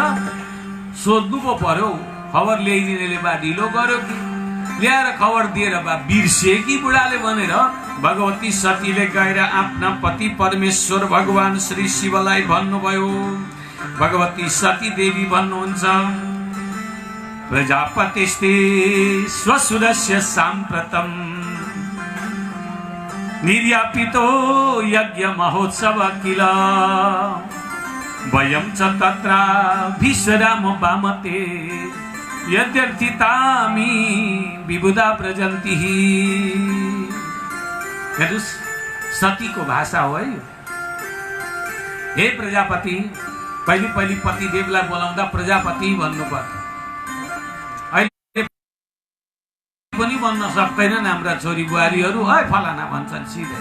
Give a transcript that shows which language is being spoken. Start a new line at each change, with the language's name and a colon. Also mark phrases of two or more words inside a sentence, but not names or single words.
Nepali: सोध्नु पो पर्यो, खबर ल्याइदिनेले बा ढिलो गर्यो कि ल्याएर खबर दिएर बा बिर्से कि बुढाले भनेर भगवती सतीले गएर आफ्ना पति परमेश्वर भगवान श्री शिवलाई भन्नुभयो। भगवती सती देवी भन्नुहुन्छ
Sanskrit: प्रजापतिस्ते स्वसुरस्य साम्प्रतम् निर्यापितो यज्ञ महोत्सव किल वयं च तत्र भीष्मराम वामते यद्यर्थितामि विबुधा प्रजन्ति।
Nepali: हेर्नुस्, सतीको भाषा हो है। हे प्रजापति, पहिले पतिदेवलाई बोलाउँदा प्रजापति भन्नु पर्छ। अहिले पनि भन्न सक्दैनन् हाम्रा छोरी बुहारीहरू, है फलाना भन्छन् सिधै।